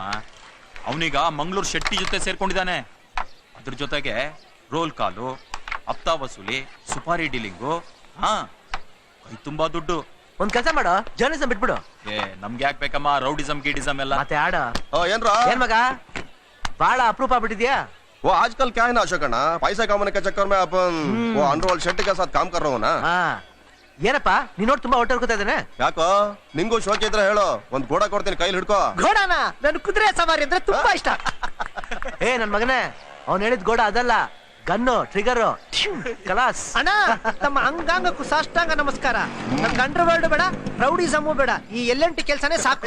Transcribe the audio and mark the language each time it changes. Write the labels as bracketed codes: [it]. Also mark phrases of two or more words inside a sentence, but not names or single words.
[kn] ಅವನೀಗ ಮಂಗಳೂರು ಶೆಟ್ಟಿ ಜೊತೆ ಸೇರ್ಕೊಂಡಿದ್ದಾನೆ. ಅದ್ರ ಜೊತೆಗೆ ರೋಲ್ ಕಾಲು, [hi] हफ़्ता वसूली, [kn] ಸುಪಾರಿ ಡೀಲಿಂಗು. ಕೈ ತುಂಬಾ ದುಡ್ಡು. ಒಂದ್ ಕೆಲಸ ಮಾಡೋ, ಜರ್ನಲಿಸಂ ಬಿಟ್ಬಿಡು. ನಮ್ಗೆ ಯಾಕೆ ಬೇಕಮ್ಮ ರೌಡಿಸಂ ಗೀಡಿಸಂ ಎಲ್ಲ? ಮತ್ತೆ ಆಡ ಏನ್ರಾ ಏನ್ ಮಗ ಬಾಳ ಅಪ್ರೂಪ ಆಗ್ಬಿಟ್ಟಿದ್ಯಾ? [hi] वो आजकल क्या है ना अशोक अण्णा, पैसा कमाने के चक्कर में अपन वो अंडरवर्ल्ड शेट्टी के साथ काम कर रहा हूँ ना. [kn] ಏನಪ್ಪ ನೀನ್ ನೋಡಿ ತುಂಬಾ ಹೊಟ್ಟರ್ಕೋತಾ ಇದ್ದಾನೆ. ಯಾಕೋ ನಿಂಗೂ ಶೋಕಿ ಇದ್ರೆ ಹೇಳು, ಒಂದ್ ಗೋಡ ಕೊಡ್ತೀನಿ, ಕೈಲಿ ಹಿಡ್ಕೋ. ಗೋಡಾನ ನನ್ ಕುದುರೆ ಸವಾರಿ ಅಂದ್ರೆ ತುಂಬಾ ಇಷ್ಟ. ನನ್ ಮಗನೇ, ಅವ್ನ್ ಹೇಳಿದ್ ಗೋಡ ಅದಲ್ಲ, ಗನ್ನು, ಟ್ರಿಗರ್, ಕಲಾಸ್. ಅಣ್ಣ, ತಮ್ಮ ಅಂಗಾಂಗಕ್ಕೂ ಸಾಷ್ಟಾಂಗ ನಮಸ್ಕಾರ. ನನ್ ಅಂಡರ್ ವರ್ಲ್ಡ್ ಬೇಡ, ರೌಡಿಸಮು ಬೇಡ, ಈ ಎಲ್ಲಂಟಿ ಕೆಲ್ಸನೇ ಸಾಕು.